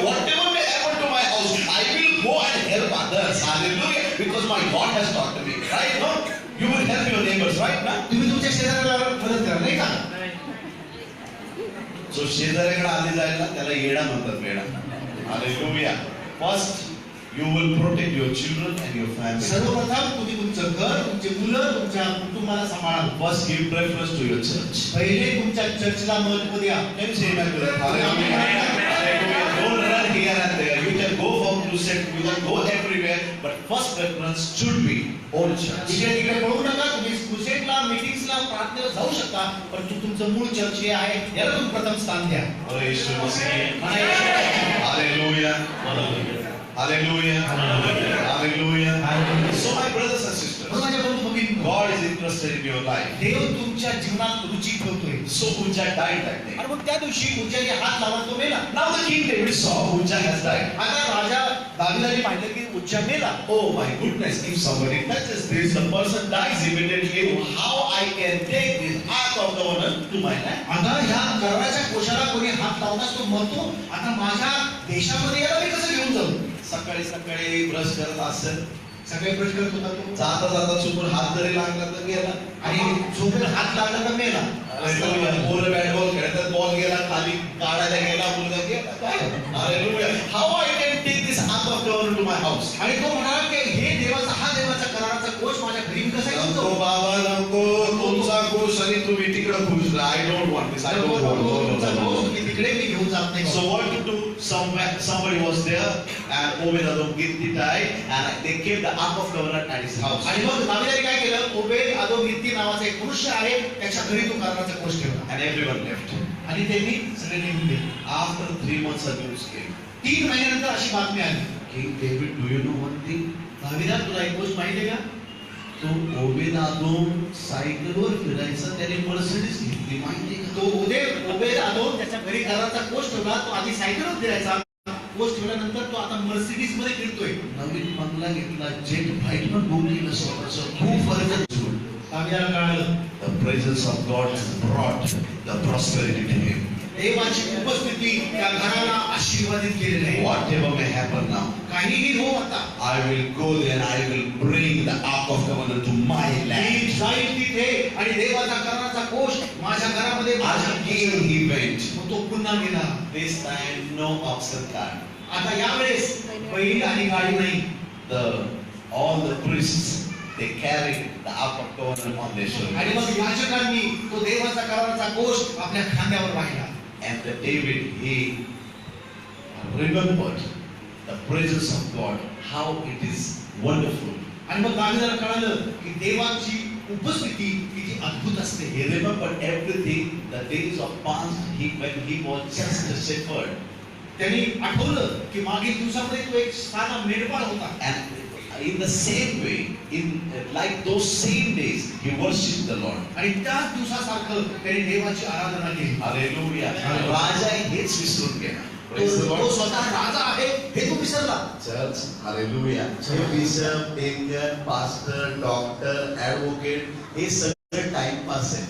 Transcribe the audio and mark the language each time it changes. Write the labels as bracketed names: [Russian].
[English] Whatever may happen to my house, I will go and help others. Hallelujah. Because my God has taught me. Right? No? You will help your neighbors, right? [Marathi] ना? तुम्ही तुमच्या शेजाऱ्याला मदत करा, नाही का? जो शेजाऱ्याकडे आले जाईल ना त्याला येडा म्हणतात, वेडा. [English] Hallelujah. First, you will protect your children and your family. [Marathi] सर्वप्रथम तुम्ही तुमचं घर, तुमचे मुलं, तुमच्या कुटुंबाला सांभाळा. [English] First, give preference to your church. [Marathi] पहिले तुमच्या चर्चला महत्त्व द्या. [English] Can you say amen to that? Hallelujah. Don't run here and there. You can go for crusade, you can go everywhere, but first preference should be own church. [Marathi] इकडे तिकडे पळू नका. तुम्ही क्रुसेडला, मीटिंग्सला, प्रार्थनेला जाऊ शकता, पण तुमचं मूळ चर्च हे आहे, याला तुम्ही प्रथम स्थान द्या. बोले येशू मसीह. म्हणा येशू. [English] Hallelujah. Hallelujah. Hallelujah. So my brothers and sisters, [Marathi] म्हणून माझ्या बंधू भगिनींनो, [English] God is interested in your life. [Marathi] देव तुमच्या जीवनात रुची ठेवतोय. [English] So Uzzah died that day. [Marathi] आणि मग त्या दिवशी उज्जाने हात लावला तो मेला. [English] Now the king David saw Uzzah has died. [Marathi] आता राजा दाविदाने पाहिलं की उज्जा मेला. [English] Oh my goodness, if somebody touches this, the person dies immediately. How I can take this ark of covenant to my land? [Marathi] आता ह्या कराराच्या कोशाला कोणी हात लावताच तो मरतो. आता माझ्या देशामध्ये याला मी कसं घेऊन जाऊ? सकाळी सकाळी ब्रश करत असेल, सगळे प्रश्न करत होता तो. जाता जाता चुकून हात जरी लागला तर गेला. आणि झोपेत हात लागला तर मेला. पोरं बॅट बॉल खेळतात, बॉल गेला खाली, काढायला गेला, मुलगा गेला. काय? Hallelujah. [English] How I can take this ark of covenant to my house? [Marathi] आणि तो म्हणाला की हे देवाचा हा देवाचा कराराचा कोश माझ्या घरी मी कसा घेऊन नको जाऊ? बाबा नको, तुमचा खुश आणि तुम्ही तिकडे खुश. [English] I don't want this. I don't [Marathi] तुमचा कोश [English] Want. [Marathi] मी तिकडे मी घेऊन जात नाही. [English] So what to do? Somebody was there, and Obed-Edom died, and they kept the ark of covenant at his house. [Marathi] आणि मग दाविदाने काय केलं? ओबेद अदोम हित्ती नावाचा एक पुरुष आहे, त्याच्या घरी तो कराराचा कोश ठेवला. [English] And everyone left. [Marathi] आणि त्यांनी सगळे निघून गेले. [English] After 3 months, a news came. [Marathi] 3 महिन्यानंतर अशी बातमी आली. [English] King David, do you know one thing? [Marathi] दाविदा तुला एक गोष्ट माहिती आहे का? तो Obed-Edom सायकलवर फिरायचा, त्याने मर्सिडीज घेतली, माहिती आहे का? तो ओबेद अदोम त्याच्या घरी कराराचा कोश ठेवला. तो आधी सायकलवर फिरायचा, कोश ठेवल्यानंतर तो आता मर्सिडीज मध्ये फिरतोय. नवीन बंगला घेतला, जेट फ्लाइट पण बुक केलं स्वतःचं. खूप फरक आहे. दाविदाला कळालं [English] The presence of God has brought the prosperity to him. [Marathi] देवाची उपस्थिती त्या घराला आशीर्वादित केलेली आहे. [English] Whatever may happen now, [Marathi] काहीही हो आता, [English] I will go there and I will bring the ark of covenant to my [Marathi] मी [English] land. [Marathi] जाईल तिथे आणि देवाचा कराराचा कोश माझ्या घरामध्ये माझ्या [English] And again he went. [Marathi] मग तो पुन्हा गेला. [English] This time no oxen cart. [Marathi] आता यावेळेस बैल आणि गाडी नाही. [English] All the priests, they carried the ark of covenant on their shoulders. [Marathi] आणि मग याजकांनी तो देवाचा कराराचा कोश आपल्या खांद्यावर वाहिला. [English] And David, he remembered the presence of God, how it is wonderful. [Marathi] आणि मग दाविदाला कळालं की देवाची उपस्थिती किती अद्भुत असते. [English] He remembered everything, the days of past, when he was just a shepherd. [Marathi] त्यांनी आठवलं की मागील दिवसामध्ये तो एक साधा मेंढपाळ होता. [English] And in the same way, like those same days, he worshipped the Lord. [Marathi] आणि त्याच दिवसासारखं त्यांनी देवाची आराधना केली. Hallelujah. राजा हेच विसरून गेला. तो [English] Praise the Lord. [Marathi] तो स्वतः राजा आहे हे तो विसरला. [English] Church, hallelujah. [Marathi] हे bishop, deacon, pastor, doctor, advocate हे सगळं टाइमपास आहे.